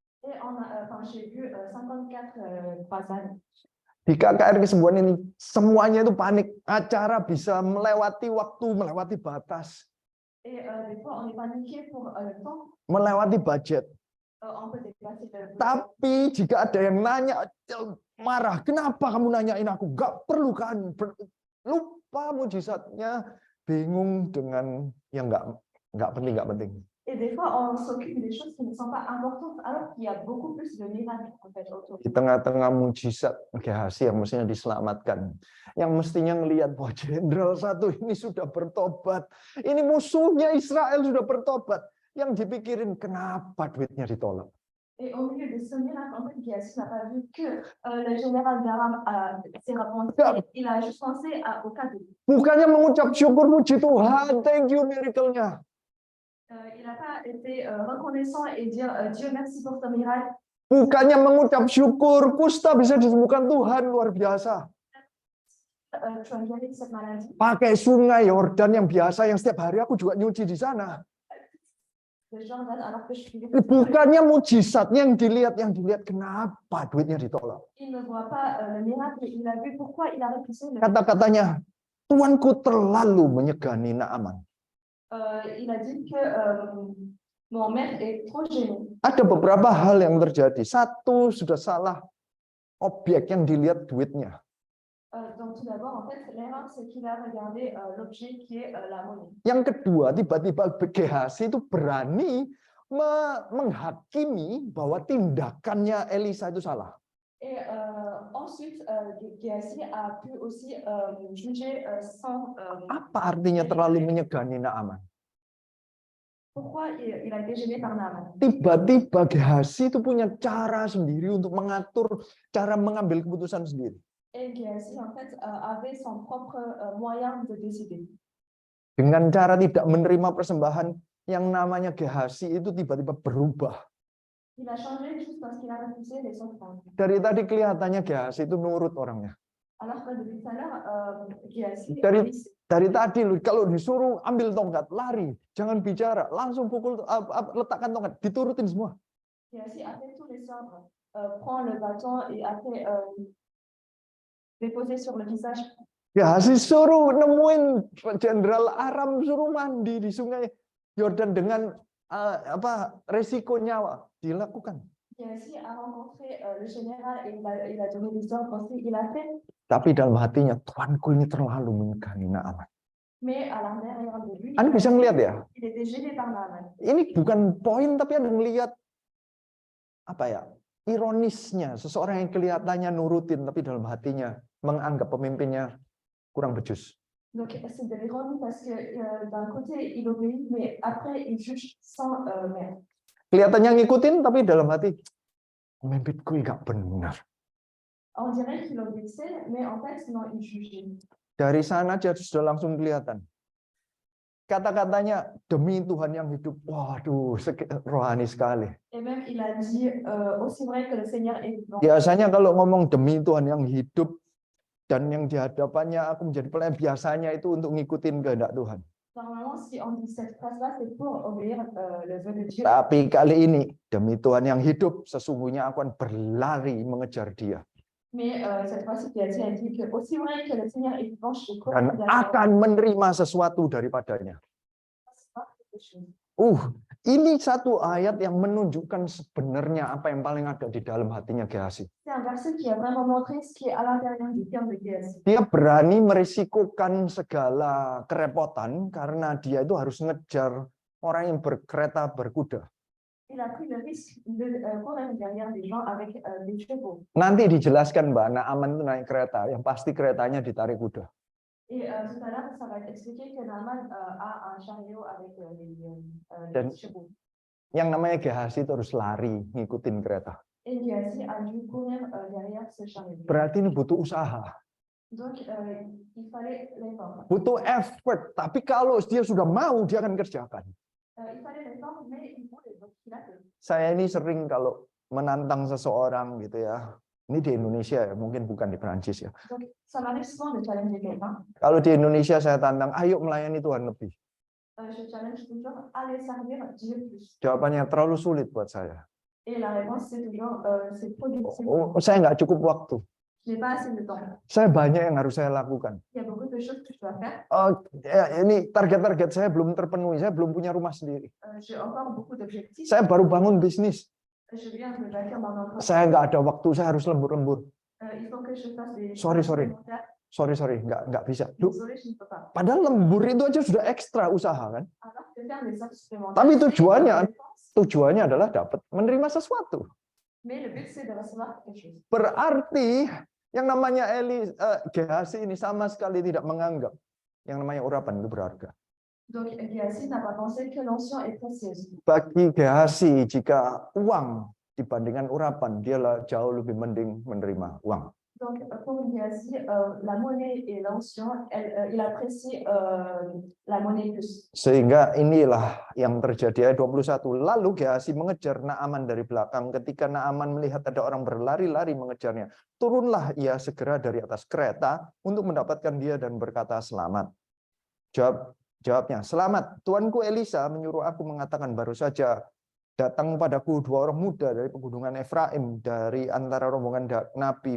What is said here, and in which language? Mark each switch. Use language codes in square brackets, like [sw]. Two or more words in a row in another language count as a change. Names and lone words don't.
[id] Di KKR Kesembuhan ini semuanya itu panik, acara bisa melewati waktu, melewati batas, melewati budget. Tapi jika ada yang nanya, marah, kenapa kamu nanyain aku? Gak perlu kan? Lupa mujizatnya, bingung dengan yang nggak penting. [fr] Et des fois, on s'occupe des choses qui ne sont pas importantes, alors qu'il y a beaucoup plus de miracles en fait autour. [id] Di tengah-tengah mujizat Géasi yang mestinya diselamatkan, yang mestinya ngelihat bahwa Jenderal satu ini sudah bertobat, ini musuhnya Israel sudah bertobat, yang dipikirin kenapa duitnya ditolak. [fr] Et au milieu de ce miracle, en fait, Géasi n'a pas vu que le général d'Aram s'est repenti, il a juste pensé au cas de lui. [id] Bukannya mengucap syukur puji Tuhan, [en] thank you miracle-nya. [fr] Il n'a pas été reconnaissant et dire Dieu merci pour ce miracle. [id] Bukannya mengucap syukur, kusta bisa disembuhkan Tuhan, luar biasa. Pakai sungai Yordan yang biasa, yang setiap hari aku juga nyuci di sana. Bukannya mujizatnya yang dilihat kenapa duitnya ditolak. Kata-katanya, Tuanku terlalu menyegani Naaman. [fr] Il a dit que mon maître est trop gêné. [id] Ada beberapa hal yang terjadi. Satu, sudah salah objek yang dilihat duitnya. [fr] Donc tout d'abord, en fait, l'erreur c'est qu'il a regardé l'objet qui est la monnaie. [id] Yang kedua, tiba-tiba Géasi itu berani menghakimi bahwa tindakannya Elisa itu salah. [fr] Et ensuite, Géasi a pu aussi juger sans. [id] Apa artinya terlalu menyegani Naaman? [fr] Pourquoi il a été gêné par Naaman? [id] Tiba-tiba Géasi itu punya cara sendiri untuk mengatur, cara mengambil keputusan sendiri. [fr] Et Géasi en fait avait son propre moyen de décider. [id] Dengan cara tidak menerima persembahan, yang namanya Gehasi itu tiba-tiba berubah. [fr] Il a changé juste parce qu'il a refusé les offrandes. [id] Dari tadi kelihatannya Gehasi itu nurut orangnya. [fr] Alors que depuis tout à l'heure, Géasi [id] Dari tadi kalau disuruh ambil tongkat, lari, jangan bicara, langsung pukul, letakkan tongkat, diturutin semua. [fr] Géasi a fait tous les ordres, prend le bâton et a fait déposer sur le visage. [id] Gehasi suruh nemuin jenderal Aram, suruh mandi di sungai Yordan dengan resiko nyawa, dilakukan. [fr] Géasi a rencontré le général et il a donné des ordres aussi, il a fait. [id] Tapi dalam hatinya, Tuanku ini terlalu menyegani Naaman. [fr] Mais à l'intérieur de lui, [id] Anda bisa ngelihat ya? [fr] il était gêné par Naaman. [id] Ini bukan poin, tapi Anda ngelihat ironisnya, seseorang yang kelihatannya nurutin, tapi dalam hatinya menganggap pemimpinnya kurang becus. [fr] Donc c'est de l'ironie parce que d'un côté il obéit, mais après il juge sans mère. [id] Kelihatannya ngikutin, tapi dalam hati pemimpinku nggak benar. [fr] On dirait qu'il obéissait, mais en fait non, il jugeait. [id] Dari sana dia sudah langsung kelihatan. Kata-katanya demi Tuhan yang hidup, waduh, rohani sekali. [fr] Et même il a dit aussi vrai que le Seigneur est vivant. [id] Biasanya kalau ngomong demi Tuhan yang hidup dan yang di hadapannya aku menjadi pelayan, biasanya itu untuk ngikutin kehendak Tuhan. [fr] Normalement, si on dit cette phrase-là, c'est pour obéir le vœu de Dieu. [id] Tapi kali ini, demi Tuhan yang hidup, sesungguhnya aku akan berlari mengejar Dia. [fr] Mais cette fois-ci, il a dit que aussi vrai que le Seigneur est vivant, je cours [id] Dan akan menerima sesuatu daripadanya. Ini satu ayat yang menunjukkan sebenarnya apa yang paling ada di dalam hatinya Gehasi. [fr] C'est un verset qui a vraiment montré ce qui est à l'intérieur du cœur de Géasi. [id] Dia berani merisikokan segala kerepotan karena dia itu harus ngejar orang yang berkereta berkuda. [fr] Il a pris le risque de courir derrière des gens avec des chevaux. [id] Nanti dijelaskan Mbak, Naaman itu naik kereta, yang pasti keretanya ditarik kuda. [fr] Et tout à l'heure, ça va être expliqué que Naaman a un chariot avec des chevaux. [id] Yang namanya Gehasi itu harus lari, ngikutin kereta. [fr] Et Géasi a dû courir derrière ce chariot. [id] Berarti ini butuh usaha. [fr] Donc, il fallait l'effort. [id] Butuh effort, tapi kalau dia sudah mau, dia akan kerjakan. [fr] Il fallait l'effort, mais il voulait, donc il a fait. [id] Saya ini sering kalau menantang seseorang gitu ya. Ini di Indonesia ya, mungkin bukan di Perancis ya. [fr] Donc, ça m'arrive souvent de challenger quelqu'un. [id] Kalau di Indonesia saya tantang, ayo melayani Tuhan lebih. [fr] Je challenge toujours, allez servir Dieu plus. [id] Jawabannya terlalu sulit buat saya. [fr] Et la réponse, c'est toujours, c'est trop difficile. [id] Saya nggak cukup waktu. [fr] Je n'ai pas assez de temps. [id] Saya banyak yang harus saya lakukan. [fr] Il y a beaucoup de choses que je dois faire. [id] Ini target-target saya belum terpenuhi. Saya belum punya rumah sendiri. [fr] J'ai encore beaucoup d'objectifs. [id] Saya baru bangun bisnis. [fr] Je viens de bâtir mon entreprise. [id] Saya nggak ada waktu. Saya harus lembur-lembur. [fr] Il faut que je fasse des. [id] Sorry, nggak bisa. [fr] Désolé, je ne peux pas. [id] Padahal lembur itu aja sudah ekstra usaha kan. [fr] Alors que faire des heures supplémentaires. [id] Tapi tujuannya adalah dapat menerima sesuatu. [fr] Mais le but c'est de recevoir quelque chose. [id] Berarti yang namanya Gehasi ini sama sekali tidak menganggap yang namanya urapan itu berharga. [fr] Donc Géasi n'a pas pensé que l'onction est précieuse. [id] Bagi Gehasi, jika uang dibandingkan urapan, dia jauh lebih mending menerima uang. [fr] Donc pour Géasi, la monnaie et l'onction, il apprécie la monnaie plus. [id] Sehingga inilah yang terjadi ayat 21. Lalu Gehasi mengejar Naaman dari belakang. Ketika Naaman melihat ada orang berlari-lari mengejarnya, turunlah ia segera dari atas kereta untuk mendapatkan dia dan berkata, "Selamat." Jawabnya, "Selamat, Tuanku Elisa menyuruh aku mengatakan baru saja datang padaku 2 orang muda dari pegunungan Efraim dari antara rombongan nabi.